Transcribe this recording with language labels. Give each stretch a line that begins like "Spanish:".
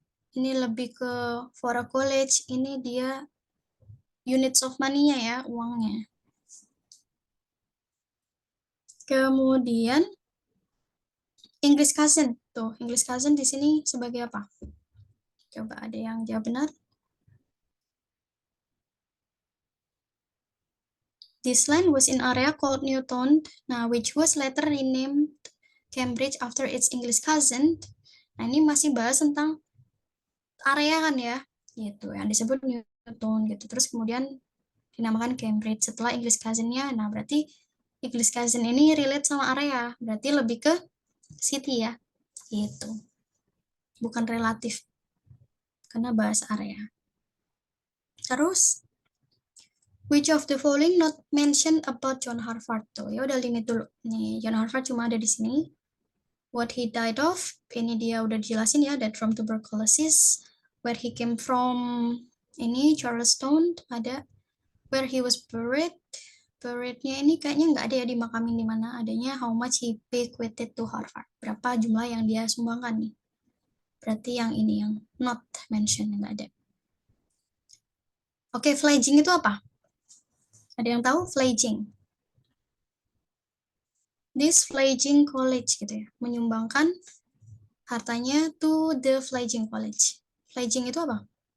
Indonesian: Ini lebih ke for a college, ini dia units of money-nya ya, uangnya. Kemudian English cousin. Tuh, English cousin di sini sebagai apa? Coba ada yang jawab benar.
English: This land was in area called Newton, nah, which was later renamed Cambridge after its English cousin.
Indonesian: Nah, ini masih bahas tentang area kan ya, gitu, yang disebut Newton gitu. Terus kemudian dinamakan Cambridge setelah English cousin-nya. Nah, berarti English cousin ini relate sama area, berarti lebih ke city ya, gitu. Bukan relatif, karena bahas area.
English: Terus, which of the following not mentioned about John Harvard?
Indonesian: Tuh, ya udah limit dulu. Nih, John Harvard cuma ada di sini.
English: What he died of,
Indonesian: ini dia udah dijelasin ya, that from tuberculosis.
English: Where he came from, ini Charleston, ada.
Indonesian: Where he was buried, buried-nya ini kayaknya nggak ada ya dimakamin di mana.
English: Adanya how much he bequeathed to Harvard.
Indonesian: Berapa jumlah yang dia sumbangkan nih. Berarti yang ini yang not mentioned, nggak ada. Oke, pledging itu apa? Ada yang tahu pledging? This pledging college gitu ya, menyumbangkan hartanya
English: to the pledging college.
Indonesian: Pledging itu apa?